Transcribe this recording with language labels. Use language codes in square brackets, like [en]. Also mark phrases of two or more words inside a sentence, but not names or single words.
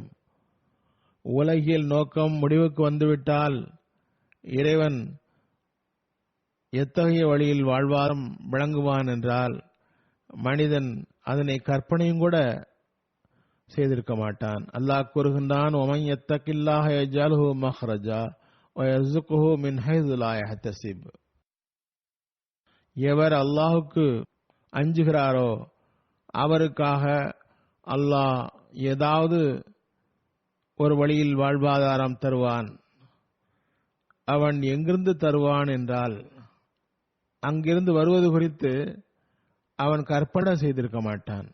[ta] உலகியல் நோக்கம் முடிவுக்கு வந்துவிட்டால் இறைவன் எத்தகைய வழியில் வாழ்வாரம் வழங்குவான் என்றால், மனிதன் அதனை கற்பனையும் கூட செய்திருக்க மாட்டான். அல்லாஹ் கூறுகின்றான், [ar] وَمَنْ يَتَّقِ اللَّهَ يَجْعَلْ لَهُ مَخْرَجًا وَيَرْزُقْهُ مِنْ حَيْثُ لَا يَحْتَسِبُ. [ta] எவர் அல்லாஹுக்கு அஞ்சுகிறாரோ அவருக்காக அல்லாஹ் ஏதாவது ஒரு வழியில் வாழ்வாதாரம் தருவான். அவன் எங்கிருந்து தருவான் என்றால் அங்கிருந்து வருவது குறித்து அவன் கற்பனை செய்திருக்க மாட்டான்.